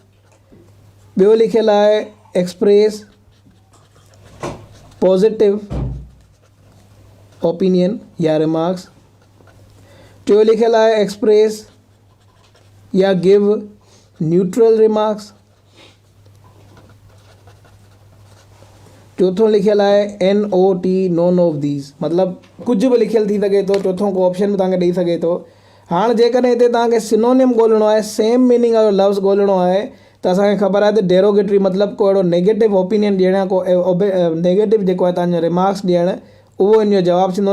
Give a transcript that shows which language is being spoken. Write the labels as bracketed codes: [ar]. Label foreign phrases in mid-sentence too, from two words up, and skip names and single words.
[sd] ॿियो लिखियलु आहे [en] express positive opinion [sd] या रिमार्क्स। टियों लिखियलु आहे एक्सप्रेस या [en] give neutral remarks. [sd] चौथों लिखियलु आहे [en] NOT none of these, [sd] मतिलबु कुझु बि लिखियलु थी सघे थो। चौथों को ऑप्शन बि तव्हांखे ॾेई सघे थो। हाणे जेकॾहिं हिते तव्हांखे सिनोनिम ॻोल्हणो आहे, [en] same meaning [sd] वारो लफ़्ज़ ॻोल्हणो आहे त असांखे ख़बर आहे त डेरोगेटरी मतिलबु को अहिड़ो [en] negative opinion [sd] ॾियणु को नेगेटिव जेको आहे तव्हांजो रिमार्क्स ॾियणु उहो इन जो जवाबु थींदो।